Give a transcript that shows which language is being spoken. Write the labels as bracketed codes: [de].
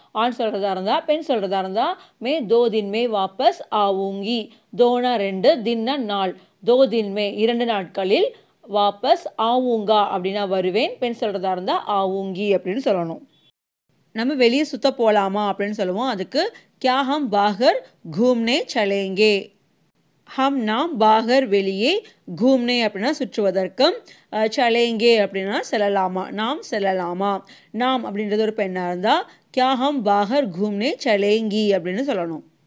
[ta] ஆண் சொல்கிறதா இருந்தால், பெண் சொல்கிறதா இருந்தால் [hi] மே 2 दिन में வாபஸ் ஆவூங்கி. [ta] தோனா 2, தின்னா நாள். [hi] 2 दिन में [ta] 2 நாட்களில், [hi] வாபஸ் ஆவூங்கா [ta] அப்படின்னா வருவேன். பெண் சொல்கிறதா இருந்தால் ஆவூங்கி அப்படின்னு சொல்லணும். நம்ம வெளியே சுத்த போகலாமா அப்படின்னு சொல்லுவோம். [hi] அதுக்கு क्या हम बाहर घूमने चलेंगे. [ta] நாம் பாகர் வெளியே, घूमने அப்படின்னா சுற்றுவதற்கும், [hi] चलेंगे [ta] அப்படின்னா செல்லலாமா, நாம் செல்லலாமா. நாம் அப்படின்றது ஒரு பெண்ணாக இருந்தால் [hi] क्या हम बाहर घूमने चलेंगी [ta] அப்படின்னு சொல்லணும்.